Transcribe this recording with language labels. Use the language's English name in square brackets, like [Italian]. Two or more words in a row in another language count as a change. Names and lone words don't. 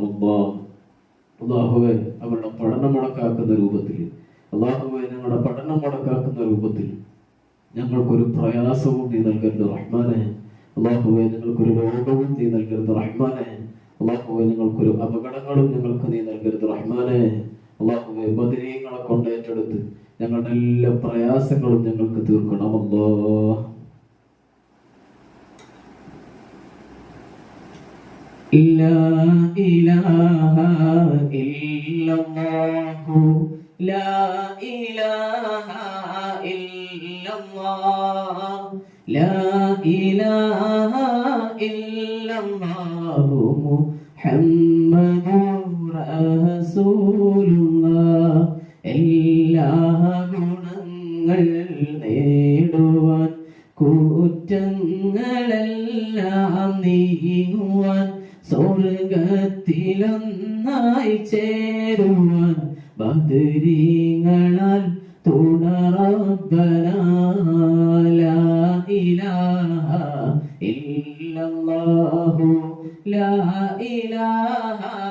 [Malayalam] അല്ലാഹുവേ, അവരുടെ പഠനം മുടക്കാക്കുന്ന രൂപത്തിൽ, അല്ലാഹുവേ ഞങ്ങളുടെ പഠനം മുടക്കാക്കുന്ന രൂപത്തിൽ ഞങ്ങൾക്കൊരു പ്രയാസവും നീ നൽകരുത് റഹ്മാനെ. അല്ലാഹുവേ, ഞങ്ങൾക്കൊരു രോഗവും നീ നൽകരുത് റഹ്മാനെ. അല്ലാഹുവേ, ഞങ്ങൾക്കൊരു അപകടങ്ങളും ഞങ്ങൾക്ക് നീ നൽകരുത് റഹ്മാനെ. അല്ലാഹുവേ, ബദരീങ്ങളെ കൊണ്ട് ഏറ്റെടുത്ത് ഞങ്ങളുടെ എല്ലാ പ്രയാസങ്ങളും ഞങ്ങൾക്ക് തീർക്കണം. [Arabic] അല്ലാഹ് لا إله إلا الله لا إله إلا الله لا إله إلا الله محمد رسول الله [Malayalam] എല്ലാ ഗുണങ്ങൾ നേടുവാൻ കുറ്റങ്ങളെല്ലാം നീങ്ങുവാൻ സ്വർഗത്തിലൊന്നായി ചേരുവാൻ ബദരീങ്ങളാൽ തുണ [Arabic] ربنا لا إله إلا الله لا إله